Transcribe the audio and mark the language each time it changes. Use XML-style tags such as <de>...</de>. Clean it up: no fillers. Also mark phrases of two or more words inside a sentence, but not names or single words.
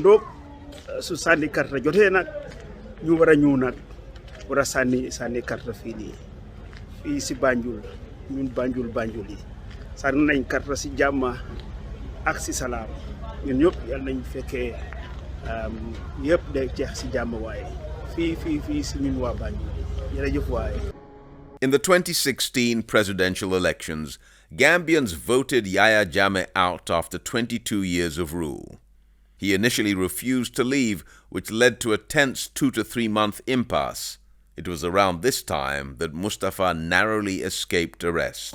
<wo>donc su sànni carte jotee nag ñu war a ñëw nag war a sànni carte fii si Banjul ñun Banjul yi sànni nañ carte si jàmm ak si salaam ñun ñëpp yàlla nañ fekkee yëpp day jeex si jàmm waaye fii si ñun waa Banjul.</wo> <en>In the 2016 presidential elections, Gambians voted Jammeh out after 22 years of rule. He initially refused to leave, which led to a tense 2 to 3 month impasse. It was around this time that Mustapha narrowly escaped arrest.</en>